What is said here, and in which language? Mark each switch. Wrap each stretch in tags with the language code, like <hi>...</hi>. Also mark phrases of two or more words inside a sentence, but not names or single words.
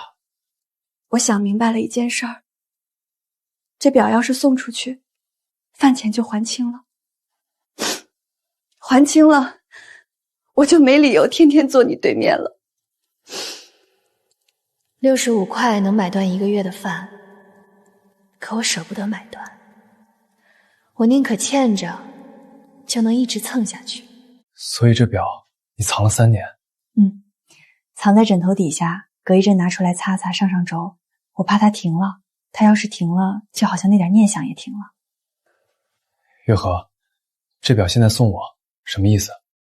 <zh>我想明白了一件事兒，這表要是送出去，飯錢就還清了。還清了，我就沒理由天天坐你對面了。 65塊能買斷1個月的飯，可我捨不得買斷，我寧可欠着，就能一直蹭下去。所以這表你藏了3年？藏在枕頭底下，隔一陣拿出來擦擦上上軸，我怕它停了，它要是停了，就好像那點念想也停了。月河，這表現在送我，什麼意思？</zh>